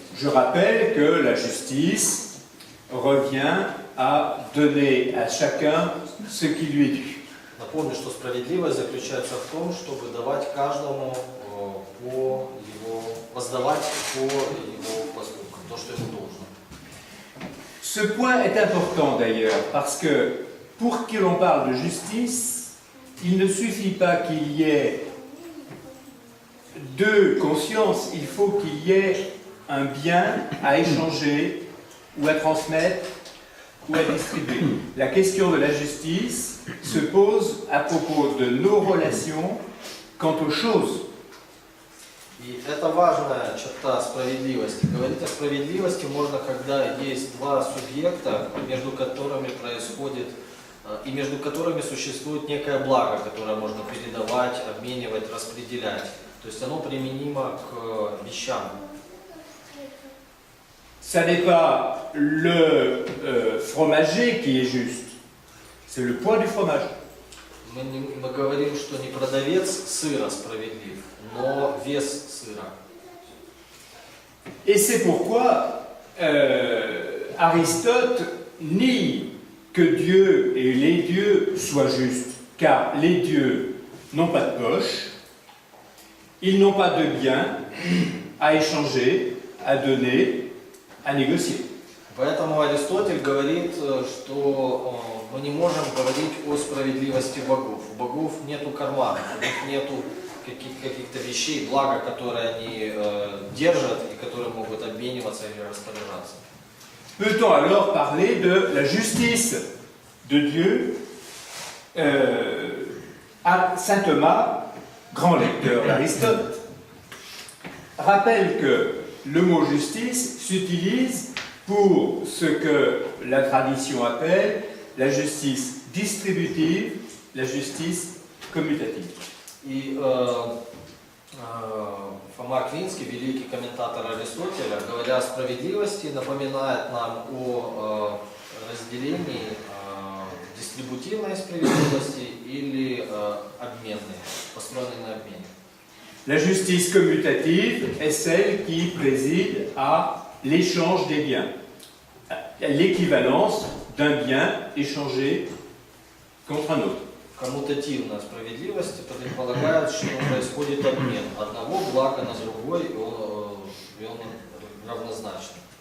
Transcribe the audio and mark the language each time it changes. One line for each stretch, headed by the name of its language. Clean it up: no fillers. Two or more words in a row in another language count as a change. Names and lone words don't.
French: Je rappelle que la justice revient à donner à chacun ce qui lui est dû.
Russian: Напомню, что справедливость заключается в том, чтобы давать каждому воздавать по его поступкам, то, что ему должно.
French: Ce point est important d'ailleurs, parce que pour que l'on parle de justice, il ne suffit pas qu'il y ait deux consciences, il faut qu'il y ait un bien à échanger ou à transmettre ou à distribuer. La question de la justice se pose à propos de nos relations quant aux choses.
Russian: И это важная черта справедливости. Говорить о справедливости можно, когда есть два субъекта, между которыми происходит и между которыми существует некое благо, которое можно передавать, обменивать, распределять. То есть оно применимо к вещам.
French: Ça n'est pas le fromager qui est juste, c'est le poids du fromage.
Russian: Мы говорим, что не продавец сыра справедлив, но вес сыра.
French: Et c'est pourquoi Aristote nie que Dieu et les dieux soient justes, car les dieux n'ont pas de poche, ils n'ont pas de biens à échanger, à donner, à négocier.
Russian: Поэтому Аристотель говорит, что мы не можем говорить о справедливости богов. У богов нету карманов, у них нету каких-то вещей, блага, которые они держат и которые могут обмениваться или распоряжаться.
French: Peut-on alors parler de la justice de Dieu? Saint Thomas, grand lecteur d'Aristote, rappelle que le mot justice s'utilise pour ce que la tradition appelle la justice distributive, la justice commutative.
Russian: И Фома Аквинский, великий комментатор Аристотеля, говоря о справедливости, напоминает нам о разделении дистрибутивной справедливости или обменной, построенной на обмене.
French: La justice commutative est celle qui préside à l'échange des biens, l'équivalence d'un bien échangé contre un autre.
Russian: Коммутативная справедливость предполагает, что происходит обмен одного блага на другой, и он равнозначен.